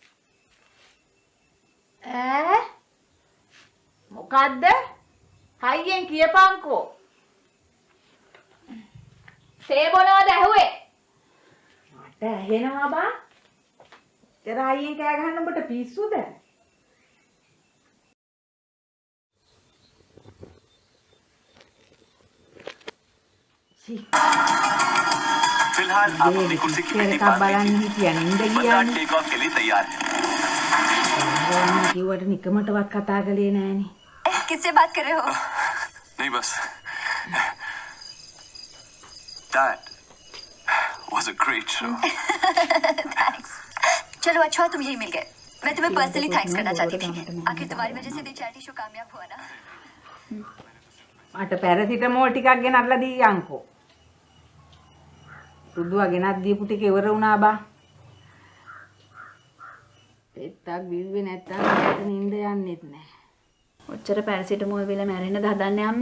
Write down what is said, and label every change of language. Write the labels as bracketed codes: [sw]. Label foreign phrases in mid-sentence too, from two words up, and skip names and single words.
[si] මොකද්ද? හයියෙන් කියපන්කෝ. තේ බොනවද ඇහුවේ? මට ඇහෙනවා බා. හයියෙන් කෑ ගහන්න ඔබට පිස්සුද? [hi] फिलहाल आप अपनी कुर्सी की पेटी बांध लीजिए। बंदा [en] take off [hi] के लिए तैयार है। [si] කිව්වට නිකමටවත් කතා කළේ නෑනේ. [hi] किससे बात कर रहे हो? नहीं बस [en] That was a great show. [hi] थैंक्स। चलो अच्छा हुआ तुम यही मिल गए। मैं तुम्हें [en] personally thanks [hi] करना चाहती थी। आखिर तुम्हारी वजह से [en] charity show [hi] कामयाब हुआ ना। [si] මට පැරසිටමෝල් ටිකක් ගෙනත්ලා දීයන්කෝ. සුදුවා ගෙනත් දීපු ටික ඉවර වුණා බා. පෙත්තක් බිව්වේ නැත්තම් මට නිින්ද යන්නෙත් නෑ. ඔච්චර පැරසිටමෝල් බිල මැරෙන්නද හදන්නේ අම්මේ?